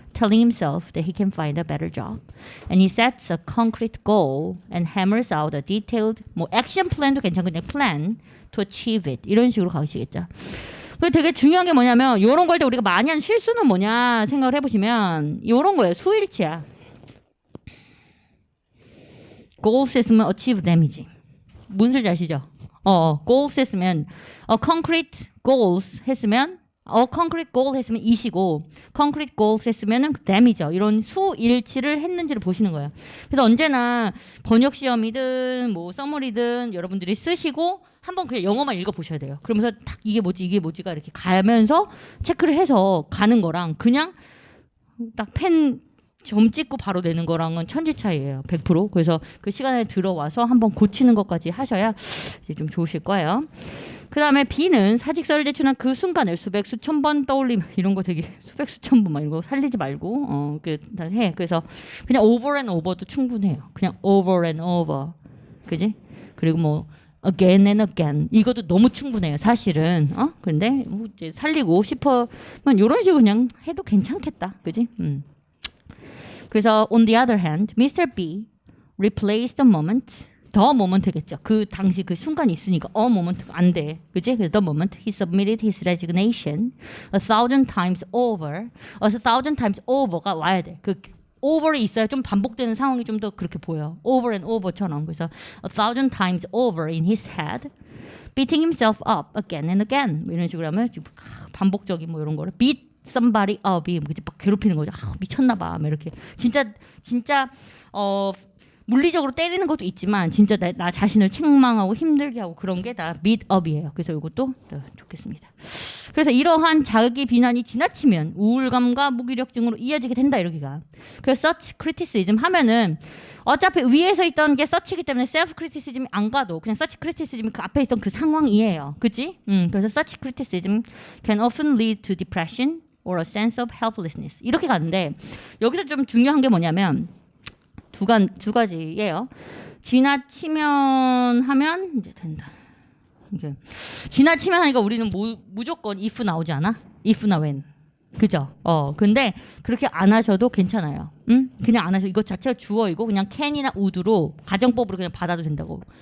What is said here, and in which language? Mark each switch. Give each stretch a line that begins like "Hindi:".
English: telling himself that he can find a better job. And he sets a concrete goal and hammers out a detailed
Korean: 뭐
English: action plan도 괜찮고 그냥 plan to achieve it.
Korean: 이런 식으로 가시겠죠. 근데 되게 중요한 게 뭐냐면 이런 걸 때 우리가 많이 하는 실수는 뭐냐 생각을 해보시면 이런 거예요. 수일치야. goals 했으면
English: achieve them
Korean: 이지. 무슨 소리인지 아시죠? goals 했으면 concrete goals 했으면 concrete goal 했으면 이시고 concrete goals 했으면은 them이죠. 이런 수일치를 했는지를 보시는 거예요. 그래서 언제나 번역 시험이든 뭐 서머리든 여러분들이 쓰시고 한번 그냥 영어만 읽어 보셔야 돼요. 그러면서 딱 이게 뭐지가 이렇게 가면서 체크를 해서 가는 거랑 그냥 딱 펜 점 찍고 바로 내는 거랑은 천지 차이예요. 100%. 그래서 그 시간에 들어와서 한번 고치는 것까지 하셔야 이제 좀 좋으실 거예요. 그 다음에 B는 사직서를 제출한 그 순간을 수백 수천 번 떠올림 이런 거 되게 수백 수천 번 막 이런 거 살리지 말고 해. 그래서 그냥
English: over and over
Korean: 도 충분해요.
English: 그냥 over and over.
Korean: 그지? 그리고 뭐
English: again and again
Korean: 이것도 너무 충분해요. 사실은 근데 뭐 이제 살리고 싶으면 이런 식으로 그냥 해도 괜찮겠다. 그지?
English: 그래서 on the other hand, Mr. B replaced the moment, the moment겠죠.
Korean: 그 당시 그 순간이 있으니까 a moment 안 돼, 그지?
English: 그래서 the moment he submitted his resignation 1,000 times over, 1,000 times over가
Korean: 와야 돼. 그 over이 있어야 좀 반복되는 상황이 좀 더 그렇게 보여.
English: over and over처럼.
Korean: 그래서
English: 1,000 times over in his head, beating himself up again and again.
Korean: 뭐 이런 식으로 하면 반복적인 뭐 이런 거를 beat somebody up이 막 괴롭히는 거죠. 미쳤나 봐. 막 이렇게 진짜 물리적으로 때리는 것도 있지만 진짜 나 자신을 책망하고 힘들게 하고 그런 게 다 beat up이에요. 그래서 이것도 좋겠습니다. 그래서 이러한 자기 비난이 지나치면 우울감과 무기력증으로 이어지게 된다 이렇게가. 그래서
English: such criticism
Korean: 하면은 어차피 위에서 있던 게 such이기 때문에 self criticism이 안 가도 그냥 such criticism이 그 앞에 있던 그 상황이에요. 그치?
English: 그래서 such criticism can often lead to depression or a sense of helplessness.
Korean: 이렇게 가는데 여기서 좀 중요한 게 뭐냐면 두 가지예요. 지나치면 하면 이제 된다. 이렇게. 지나치면 하니까 우리는 무조건 if 나오지 않아? if나 when. 그죠? 근데 그렇게 안 하셔도 괜찮아요. 그냥 안 하셔도 이것 자체가 주어이고 그냥 can이나 would로 가정법으로 그냥 받아도 된다고.